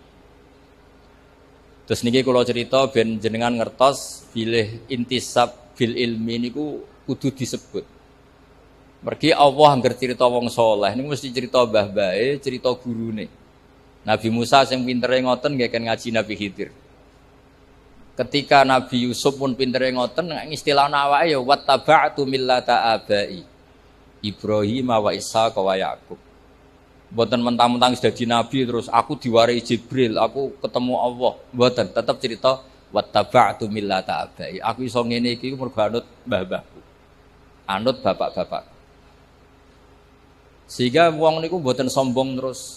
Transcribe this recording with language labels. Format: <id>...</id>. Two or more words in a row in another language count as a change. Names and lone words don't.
<jv>Terus niki kula cerita ben jenengan ngertos bilih</jv> <ar>انتساب بالعلم</ar> <jv>niku kudu disebut. Mergi Allah angger cerita wong saleh niku mesti cerita mbah-mbahe, cerita gurune. Nabi Musa sing pintere ngoten nggih kan ngaji Nabi Khidir. Ketika Nabi Yusuf pun pintere ngoten istilah awake ya</jv> <ar>واتبعت ملة آبائي. إبراهيم وإسحاق ويعقوب.</ar> <jv>Mboten mentang-mentang sudah dadi nabi terus aku diwarai Jibril, aku ketemu Allah. Mboten, tetap cerita</jv> <ar>واتبعت ملة آبائي.</ar> <jv>Aku iso ngene iki mergo anut mbah-mbahku. Anut bapak-bapak. Sehingga wong niku mboten sombong terus.</jv>